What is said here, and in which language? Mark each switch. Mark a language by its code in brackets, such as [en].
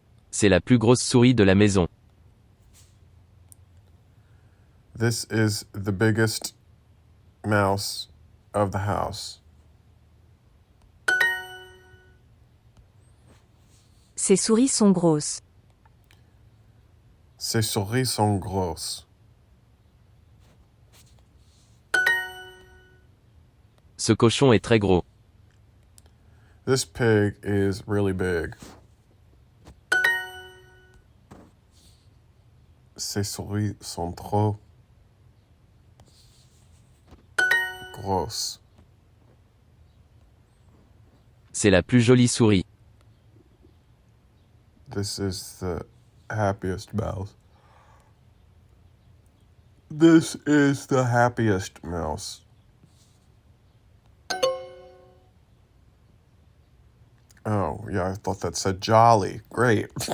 [fr] C'est la plus grosse souris de la maison. [en] This is the biggest mouse of the house. [fr] Ces souris sont grosses. Ces souris sont grosses. Ce cochon est très gros. [en] This pig is really big. [fr] Ces souris sont trop grosses. C'est la plus jolie souris. [en] This is the happiest mouse. This is the happiest mouse. Oh, yeah, I thought that said jolly. Great.